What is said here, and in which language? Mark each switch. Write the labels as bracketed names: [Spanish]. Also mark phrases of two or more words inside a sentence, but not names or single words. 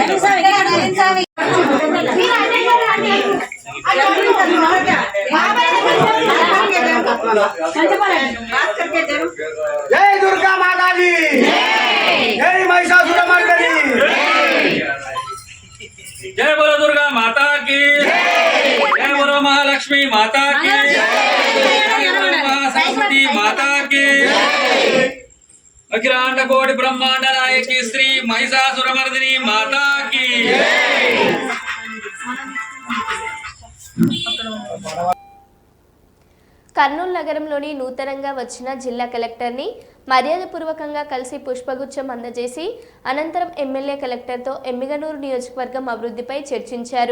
[Telugu] జై దుర్గా మాతాజీ, జై महिषासुरमर्दिनी, [Hindi] जय बोलो दुर्गा माता की, जय बोलो महालक्ष्मी माता की, जय बोलो महासरस्वती माता की, अखिलांड कोटि ब्रह्मांड नायकी श्री महिषासुरमर्दिनी माता की। [Telugu] కర్నూలు నగరంలోని నూతనంగా వచ్చిన జిల్లా కలెక్టర్ని మర్యాదపూర్వకంగా కలిసి పుష్పగుచ్చం అందజేసి అనంతరం ఎమ్మెల్యే కలెక్టర్తో ఎమ్మిగనూరు నియోజకవర్గం అభివృద్ధిపై చర్చించారు.